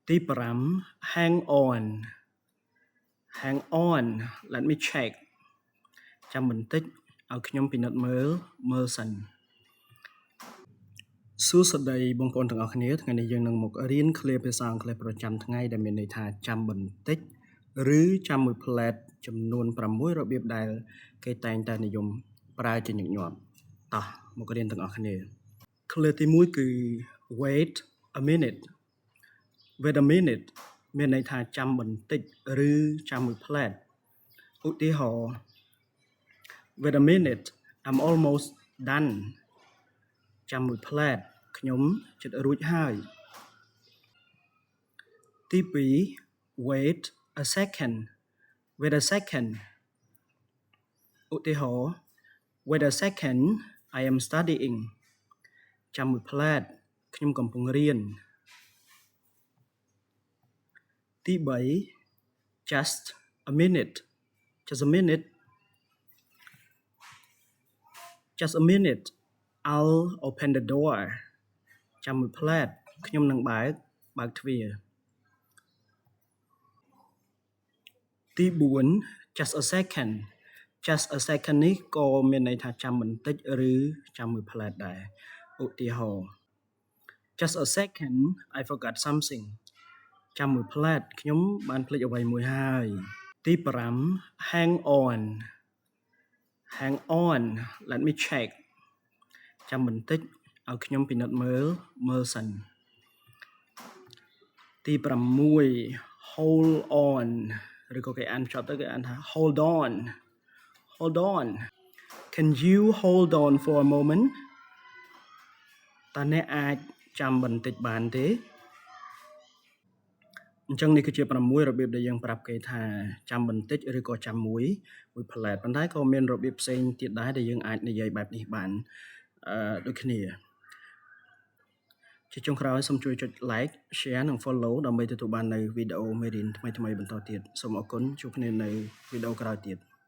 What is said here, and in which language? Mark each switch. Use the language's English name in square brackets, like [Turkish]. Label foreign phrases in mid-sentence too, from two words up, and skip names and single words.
[Khmer] ទី5 [English] hang on let me check [Khmer] ចាំបន្តិចឲ្យខ្ញុំពិនិត្យមើលសិនសួស្តីបងប្អូនទាំងអស់គ្នាថ្ងៃនេះយើងនឹងមករៀនឃ្លាភាសាអង់គ្លេសប្រចាំថ្ងៃដែលមានន័យថាចាំបន្តិចឬចាំមួយផ្លែតចំនួន6របៀបដែលគេតែងតែនិយមប្រើជាញឹកញាប់តោះមករៀនទាំងអស់គ្នាឃ្លាទី1គឺ [English] wait a minute [Khmer] មានន័យថាចាំបន្តិចឬចាំមួយផ្លែតឧទាហរណ៍ [English] wait a minute I'm almost done [Khmer] ចាំមួយផ្លែតខ្ញុំជិតរួចហើយទី2 [English] wait a second [Khmer] ឧទាហរណ៍ [English] wait a second I am studying [Khmer] ចាំមួយផ្លែតខ្ញុំកំពុងរៀនទី3 [English] just a minute I'll open the door [Khmer] ចាំមួយផ្លែតខ្ញុំនឹងបើកទ្វារទី4 [English] just a [Khmer] second នេះក៏មានន័យថាចាំបន្តិចឬចាំមួយផ្លែតដែរឧទាហរណ៍ [English] just a second I forgot something [Khmer] ចាំមួយផ្លែតខ្ញុំបានភ្លេចអ្វីមួយហើយទី5 [English] hang on let me check [Khmer] ចាំបន្តិចឲ្យខ្ញុំពិនិត្យមើលសិន ទី6 [English] hold on [Khmer] ឬក៏គេអានចប់ទៅគេអានថា [English] hold on can you hold on for a moment [Khmer] តើអ្នកអាចចាំបន្តិចបានទេ អញ្ចឹងនេះគឺជា6របៀបដែលយើងប្រាប់គេថាចាំបន្តិចឬក៏ចាំមួយផ្លែតប៉ុន្តែក៏មានរបៀបផ្សេងទៀតដែរដែលយើងអាចនិយាយបែបនេះបានដូចគ្នាជាចុងក្រោយសូមជួយចុច [English] like share [Khmer] និង follow ដើម្បីទទួលបាននៅវីដេអូមេរៀនថ្មីៗបន្តទៀតសូមអរគុណជួបគ្នានៅវីដេអូក្រោយទៀត